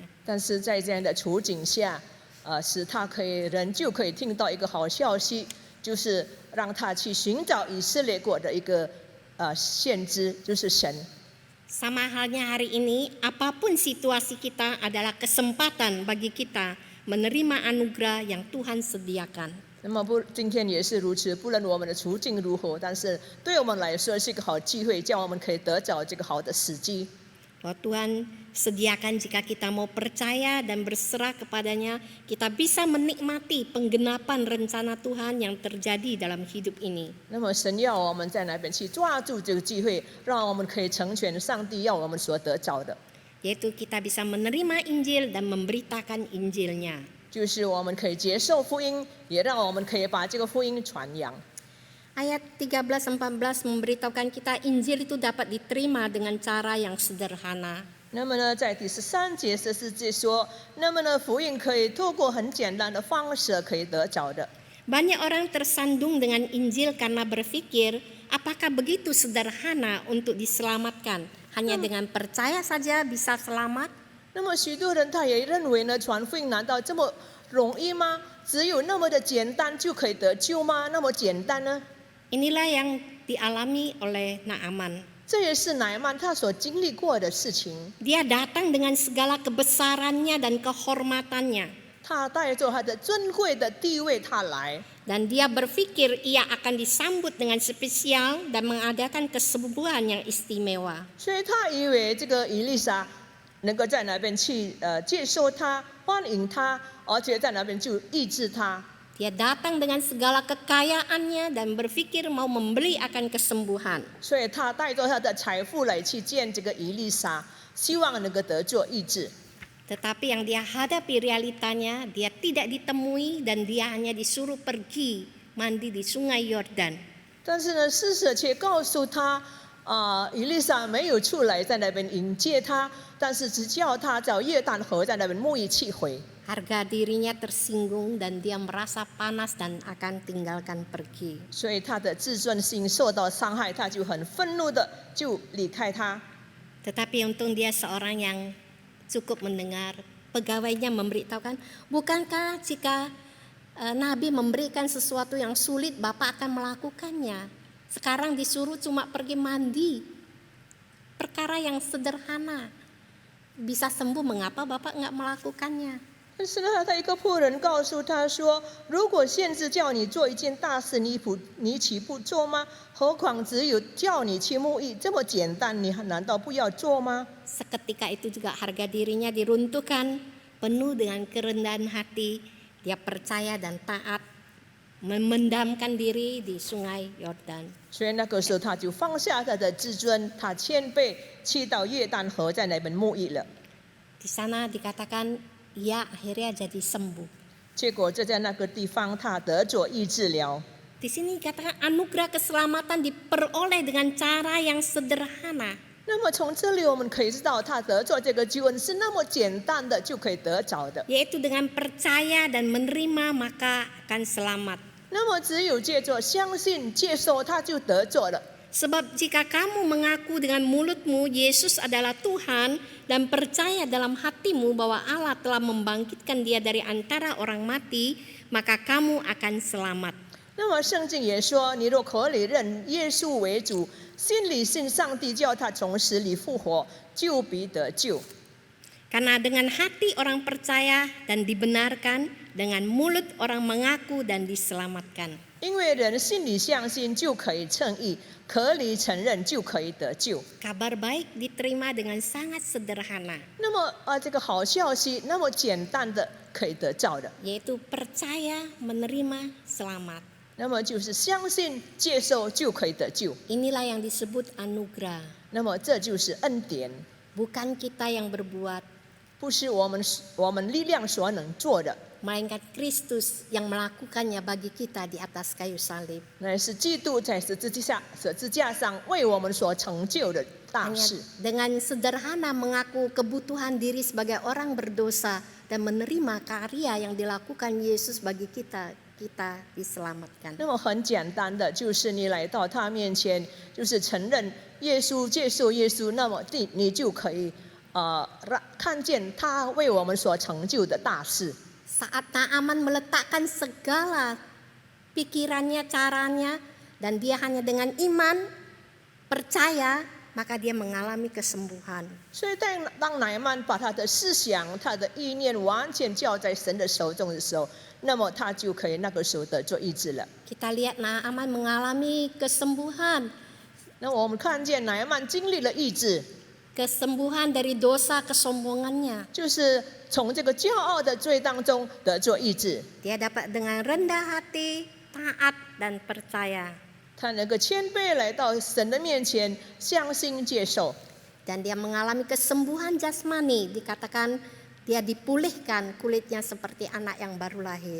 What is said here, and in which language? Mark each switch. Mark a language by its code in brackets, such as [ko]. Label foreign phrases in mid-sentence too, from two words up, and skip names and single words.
[zh] 但是在这样的处境下，使他人就可以听到一个好消息，就是让他去寻找以色列国的一个先知，就是神。 [id] Sama halnya hari ini, apapun situasi kita adalah kesempatan bagi kita menerima anugerah yang Tuhan sediakan. [zh] 那么今天也是如此，不论我们的处境如何，但是对我们来说是一个好机会，叫我们可以得着这个好的时机。 [id] Bahwa Tuhan sediakan jika kita mau percaya dan berserah kepadanya, kita bisa menikmati penggenapan rencana Tuhan yang terjadi dalam hidup ini. [zh] 那么神要我们在那边去抓住这个机会，让我们可以成全上帝要我们所得着的， [id] Yaitu kita bisa menerima Injil dan memberitakan Injilnya. [zh] 就是我们可以接受福音，也让我们可以把这个福音传扬。 [id] Ayat 13-14 memberitahukan kita Injil itu dapat diterima dengan cara yang sederhana. [zh] 那么呢，在第13节14节说，那么呢，福音可以透过很简单的方式可以得着的。 [id] Banyak orang tersandung dengan Injil karena berpikir, apakah begitu sederhana untuk diselamatkan? Hanya dengan percaya saja bisa selamat? [zh] 那么许多人他也认为呢，传福音难道这么容易吗？只有那么的简单就可以得救吗？那么简单呢？ [id] Inilah yang dialami oleh Naaman. [zh] 这也是乃曼他所经历过的事情。 [id] Dia datang dengan segala kebesarannya dan kehormatannya. [zh] 他带着他的尊贵的地位他来， [id] Dan dia berpikir ia akan disambut dengan spesial dan mengadakan kesembuhan yang istimewa. [zh] 所以他以为这个以利沙能够在那边去接受他、欢迎他，而且在那边就医治他。 [id] Dia datang dengan segala kekayaannya dan berpikir mau membeli akan kesembuhan. [zh] 所以他带着他的财富来去见这个以利沙，希望能够得做医治。 [id] Tetapi yang dia hadapi realitanya, dia tidak ditemui dan dia hanya disuruh pergi mandi di sungai Yordan. [zh] 但是呢，施舍却告诉他，以利沙没有出来在那边迎接他，但是只叫他找约旦河在那边沐浴气回。 [id] Harga dirinya tersinggung dan dia merasa panas dan akan tinggalkan pergi. [zh] 所以他的自尊心受到伤害，他就很愤怒的就离开他。 [id] Tetapi untung dia seorang yang cukup mendengar. Pegawainya memberitahukan, bukankah jika Nabi memberikan sesuatu yang sulit, Bapak akan melakukannya. Sekarang disuruh cuma pergi mandi. Perkara yang sederhana. Bisa sembuh, mengapa Bapak nggak melakukannya? [zh] 但是呢，他一个仆人告诉他说：“如果先知叫你做一件大事，你岂不做吗？何况只有叫你去沐浴，这么简单，你难道不要做吗？” [id] Seketika itu juga harga dirinya diruntuhkan, penuh dengan kerendahan hati. Dia percaya dan taat, memendamkan diri di sungai Yordan. [zh] 所以那个时候，他就放下他的自尊，他谦卑，去到约旦河，在那边沐浴了。 [id] Di sana dikatakan ia akhirnya jadi sembuh. [zh] 结果就在那个地方，他得着医治了。 [id] Di sini dikatakan anugerah keselamatan diperoleh dengan cara yang sederhana. [zh] 那么从这里我们可以知道，他得着这个救恩是那么简单的就可以得着的。 [id] Yaitu dengan percaya dan menerima maka akan selamat. [zh] 那么只有借着相信、接受，他就得着了。 [id] Sebab jika kamu mengaku dengan mulutmu Yesus adalah Tuhan dan percaya dalam hatimu bahwa Allah telah membangkitkan dia dari antara orang mati, maka kamu akan selamat. [zh] 那么圣经也说，你若口里认耶稣为主，心里信上帝叫他从死里复活，就必得救。 [id] Karena dengan hati orang percaya dan dibenarkan, dengan mulut orang mengaku dan diselamatkan. [zh] 因为人心里相信就可以称义，口里承认就可以得救。 [id] Kabar baik diterima dengan sangat sederhana, [zh] 那么这个好消息那么简单的可以得到的， [id] yaitu percaya, menerima, selamat. [zh] 那么就是相信接受就可以得救。 [id] Inilah yang disebut anugerah. [zh] 那么这就是恩典， [id] Bukan kita yang berbuat, [zh] 不是我们力量所能做的， [id] melainkan Kristus yang melakukannya bagi kita di atas kayu salib. [zh] 乃是基督在十字架上为我们所成就的大 [id] Hanya [zh] 事。 [id] dengan sederhana mengaku kebutuhan diri sebagai orang berdosa dan menerima karya yang dilakukan Yesus bagi kita, kita diselamatkan. [zh] 那么很简单的，就是你来到他面前，就是承认耶稣，接受耶稣，那么你就可以看见他为我们所成就的大事。 [id] Saat Naaman meletakkan segala pikirannya, caranya, dan dia hanya dengan iman, percaya, maka dia mengalami kesembuhan. [zh] 所以当乃曼把他的思想、他的意念完全交在神的手中的时候，那么他就可以那个时候得做医治了。 [id] Kita lihat Naaman mengalami kesembuhan, [zh] 那我们看见乃曼经历了医治， [id] kesembuhan dari dosa kesombongannya. [zh] 就是从这个骄傲的罪当中得做医治。 [id] Dia dapat dengan rendah hati, taat, dan percaya. [zh] 他能够谦卑来到神的面前，相信接受。 [id] Dan dia mengalami kesembuhan jasmani, dikatakan dia dipulihkan kulitnya seperti anak yang baru lahir.